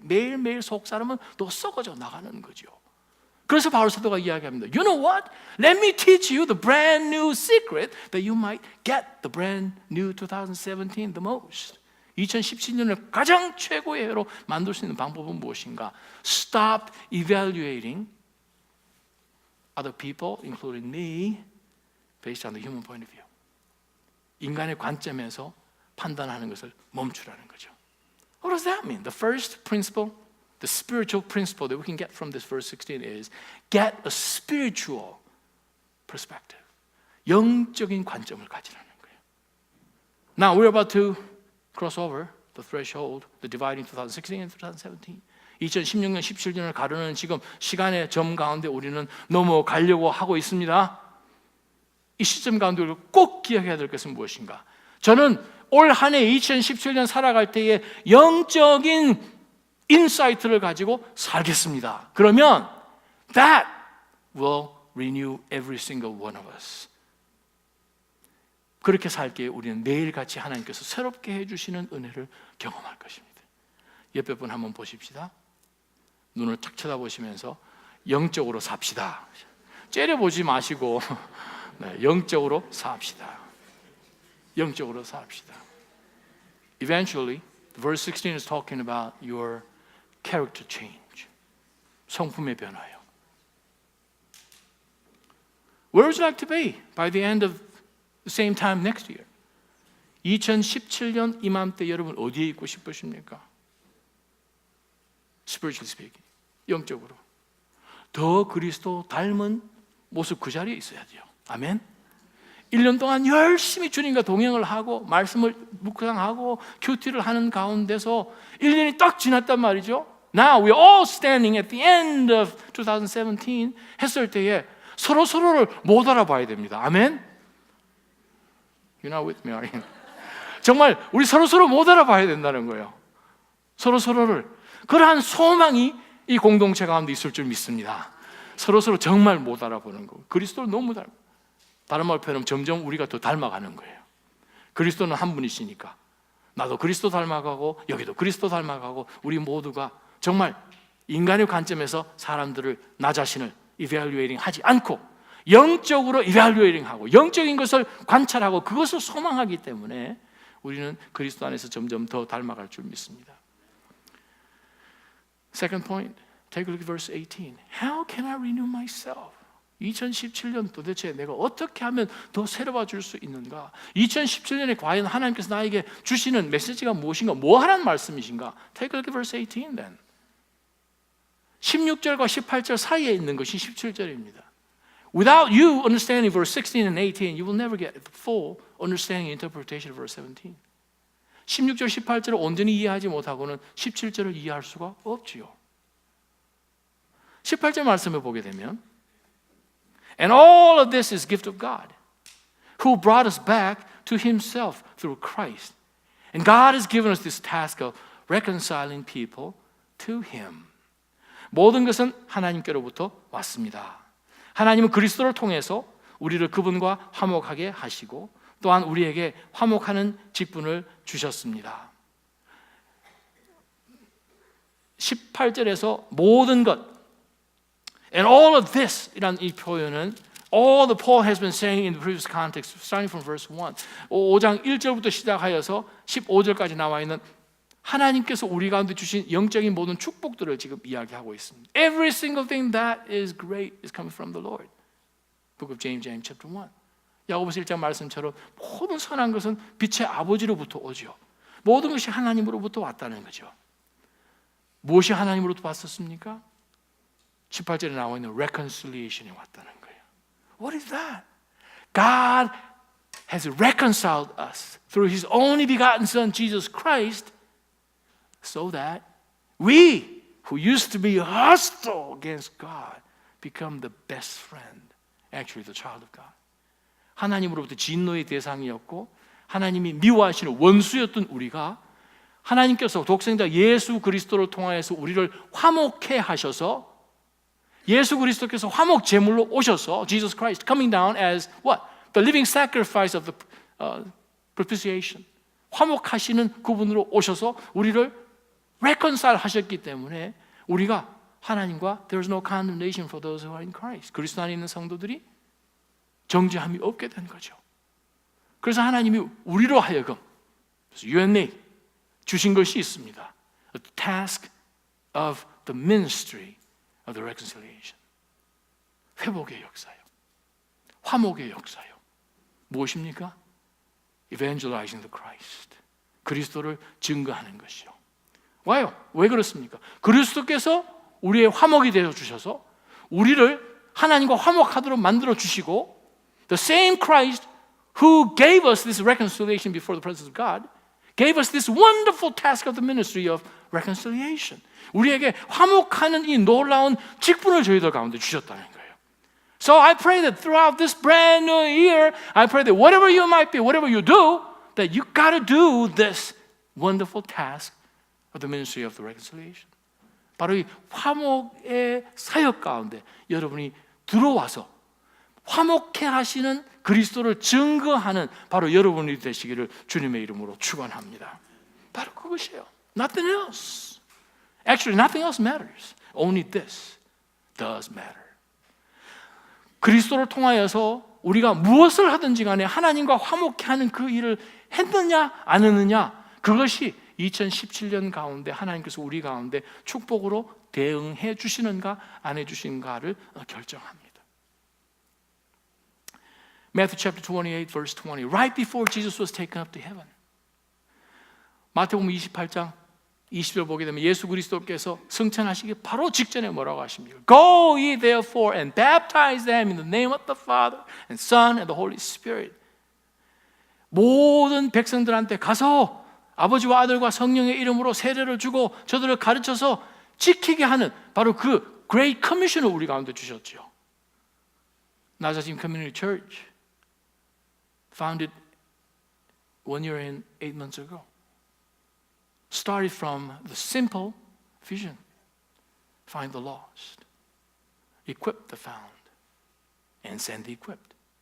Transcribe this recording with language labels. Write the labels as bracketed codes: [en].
[ko] 매일매일 속 사람은 또 썩어져 나가는 거죠. 그래서 바울 사도가 이야기합니다. [en] You know what? Let me teach you the brand new secret that you might get the brand new 2017 the most. [ko] 2017년을 가장 최고의 해로 만들 수 있는 방법은 무엇인가? [en] Stop evaluating other people, including me, based on the human point of view. [ko] 인간의 관점에서 판단하는 것을 멈추라는 거죠. [en] What does that mean? The first principle, the spiritual principle that we can get from this verse 16 is get a spiritual perspective. [ko] 영적인 관점을 가지라는 거예요. [en] Now we're about to cross over the threshold, the dividing 2016 and 2017. [ko] 2016년, 17년을 가르는 지금 시간의 점 가운데 우리는 넘어가려고 하고 있습니다. 이 시점 가운데 우리가 꼭 기억해야 될 것은 무엇인가? 저는 올 한 해 2017년 살아갈 때에 영적인 인사이트를 가지고 살겠습니다. 그러면 [en] that will renew every single one of us. [ko] 그렇게 살기에 우리는 매일같이 하나님께서 새롭게 해주시는 은혜를 경험할 것입니다. 옆에 분 한번 보십시다. 눈을 탁 쳐다보시면서 영적으로 삽시다. 째려보지 마시고 네, 영적으로 삽시다. 영적으로 삽시다. [en] Eventually, verse 16 is talking about your character change. [ko] 성품의 변화요. [en] Where would you like to be by the end of the same time next year? [ko] 2017년 이맘때 여러분 어디에 있고 싶으십니까? [en] Spiritually speaking, [ko] 영적으로 더 그리스도 닮은 모습 그 자리에 있어야 돼요. 아멘. 1년 동안 열심히 주님과 동행을 하고 말씀을 묵상하고 큐티를 하는 가운데서 1년이 딱 지났단 말이죠. [en] Now we're all standing at the end of 2017 [ko] 했을 때에 서로를 못 알아봐야 됩니다. 아멘. [en] You're not with me, are you? [ko] 정말 우리 서로를 못 알아봐야 된다는 거예요. 서로를. 그러한 소망이 이 공동체 가운데 있을 줄 믿습니다. 서로를 정말 못 알아보는 거. 그리스도를 너무 닮아. 다른 말로 표현하면 점점 우리가 더 닮아가는 거예요. 그리스도는 한 분이시니까 나도 그리스도 닮아가고 여기도 그리스도 닮아가고 우리 모두가 정말 인간의 관점에서 사람들을 나 자신을 evaluating 하지 않고 영적으로 evaluating 하고 영적인 것을 관찰하고 그것을 소망하기 때문에 우리는 그리스도 안에서 점점 더 닮아갈 줄 믿습니다. [en] Second point, take a look at verse 18. How can I renew myself? [ko] 2017년 도대체 내가 어떻게 하면 더 새로워질 수 있는가? 2017년에 과연 하나님께서 나에게 주시는 메시지가 무엇인가? 뭐 하라는 말씀이신가? [en] Take a look at verse 18 then. [ko] 16절과 18절 사이에 있는 것이 17절입니다. [en] Without you understanding verse 16 and 18, you will never get the full understanding and interpretation of verse 17. [ko] 16절, 18절을 온전히 이해하지 못하고는 17절을 이해할 수가 없지요. 18절 말씀을 보게 되면 [en] And all of this is gift of God, who brought us back to Himself through Christ. And God has given us this task of reconciling people to Him. [ko] 모든 것은 하나님께로부터 왔습니다. 하나님은 그리스도를 통해서 우리를 그분과 화목하게 하시고 또한 우리에게 화목하는 직분을 주셨습니다. 18절에서 모든 것 [en] And all of this [ko] 이란 이 표현은 [en] all the Paul has been saying in the previous context starting from verse 1 [ko] 5장 1절부터 시작하여서 15절까지 나와 있는 하나님께서 우리 가운데 주신 영적인 모든 축복들을 지금 이야기하고 있습니다. [en] Every single thing that is great is coming from the Lord. Book of James chapter 1. [ko] 야고보서 1장 말씀처럼 모든 선한 것은 빛의 아버지로부터 오죠. 모든 것이 하나님으로부터 왔다는 거죠. 무엇이 하나님으로부터 왔었습니까? 18절에 나와 있는 reconciliation이 왔다는 거예요. [en] What is that? God has reconciled us through His only begotten Son, Jesus Christ, so that we, who used to be hostile against God, become the best friend, actually the child of God. [ko] 하나님으로부터 진노의 대상이었고 하나님이 미워하시는 원수였던 우리가 하나님께서 독생자 예수 그리스도를 통하여서 우리를 화목해 하셔서 예수 그리스도께서 화목 제물로 오셔서 [en] Jesus Christ coming down as what? The living sacrifice of the propitiation. [ko] 화목하시는 그분으로 오셔서 우리를 reconcile 하셨기 때문에 우리가 하나님과 [en] There is no condemnation for those who are in Christ. [ko] 그리스도 안에 있는 성도들이 정죄함이 없게 된 거죠. 그래서 하나님이 우리로 하여금 [en] you and me [ko] 주신 것이 있습니다. [en] The task of the ministry of the reconciliation. [ko] 회복의 역사요. 화목의 역사요. 무엇입니까? [en] Evangelizing the Christ. [ko] 그리스도를 증거하는 것이요. 와요. 왜 그렇습니까? 그리스도께서 우리의 화목이 되어 주셔서 우리를 하나님과 화목하도록 만들어 주시고 [en] the same Christ who gave us this reconciliation before the presence of God gave us this wonderful task of the ministry of reconciliation. [ko] 우리에게 화목하는 이 놀라운 직분을 저희들 가운데 주셨다는 거예요. [en] So I pray that throughout this brand new year, I pray that whatever you might be, whatever you do, that you got to do this wonderful task of the ministry of the reconciliation. [ko] 바로 이 화목의 사역 가운데 여러분이 들어와서 화목해 하시는 그리스도를 증거하는 바로 여러분이 되시기를 주님의 이름으로 축원합니다. 바로 그것이에요. [en] Nothing else. Actually, nothing else matters. Only this does matter. [ko] 그리스도를 통하여서 우리가 무엇을 하든지 간에 하나님과 화목해 하는 그 일을 했느냐 안 했느냐 그것이 2017년 가운데 하나님께서 우리 가운데 축복으로 대응해 주시는가 안 해 주시는가를 결정합니다. [en] Matthew chapter 28 verse 20 Right before Jesus was taken up to heaven. [ko] 마태복음 28장 20절 보게 되면 예수 그리스도께서 승천하시기 바로 직전에 뭐라고 하십니까? [en] Go ye therefore and baptize them in the name of the Father and Son and the Holy Spirit. [ko] 모든 백성들한테 가서 아버지와 아들과 성령의 이름으로 세례를 주고 저들을 가르쳐서 지키게 하는 바로 그 Great Commission을 우리 가운데 주셨죠. [en] 나자심 Community Church founded 1 year and 8 months ago. Started from the simple vision. Find the lost. Equip the found. And send the equipped.